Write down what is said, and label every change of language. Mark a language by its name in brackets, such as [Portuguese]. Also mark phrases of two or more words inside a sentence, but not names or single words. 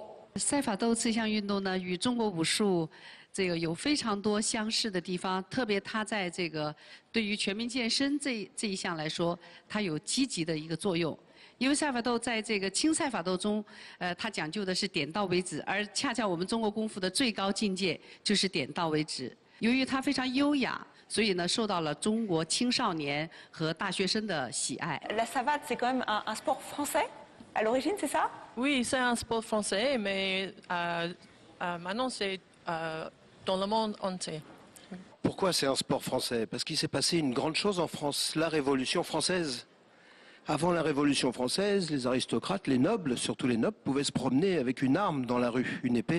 [Chinese] 赛法斗这项运动呢，与中国武术这个有非常多相似的地方，特别它在这个对于全民健身这一项来说，它有积极的一个作用。因为赛法斗在这个轻赛法斗中，它讲究的是点到为止，而恰恰我们中国功夫的最高境界就是点到为止。由于它非常优雅，所以呢，受到了中国青少年和大学生的喜爱。 [French] La savate, c'est quand même un sport français à l'origine, c'est ça? Oui, c'est un sport français, mais maintenant c'est dans le monde entier. Pourquoi c'est un sport français? Parce qu'il s'est passé une grande chose en France, la Révolution française. Avant la Révolution française, les aristocrates, les nobles, surtout les nobles, pouvaient se promener avec une arme dans la rue, une épée.